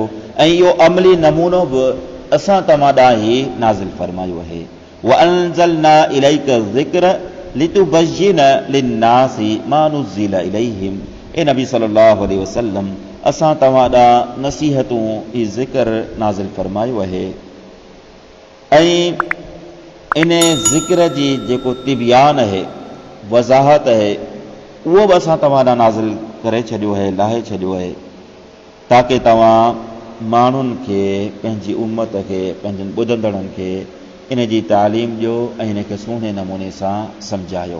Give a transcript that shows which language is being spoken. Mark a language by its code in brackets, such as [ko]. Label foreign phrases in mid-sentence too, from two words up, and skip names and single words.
[sd] ऐं इहो अमली नमूनो बि असां तव्हां ॾांहुं ई नाज़िल फरमायो आहे। [ar] و أنزلنا إليك الذكر لتبين للناس ما نزل إليهم. [sd] ए नबी [ar] صلى الله عليه وسلم, [sd] असां तव्हां ॾांहुं नसीहतूं ई ज़िक्र नाज़िल फरमायो आहे ऐं इन ज़िक्र जी जेको तिबियान आहे, वज़ाहत आहे, उहो बि असां तव्हां ॾांहुं नाज़िल करे छॾियो आहे, लाहे छॾियो आहे ताकी तव्हां माण्हुनि खे, पंहिंजी उम्मत खे, पंहिंजनि ॿुधंदड़नि खे इन जी तालीम ॾियो ऐं इन खे सुहिणे नमूने सां सम्झायो।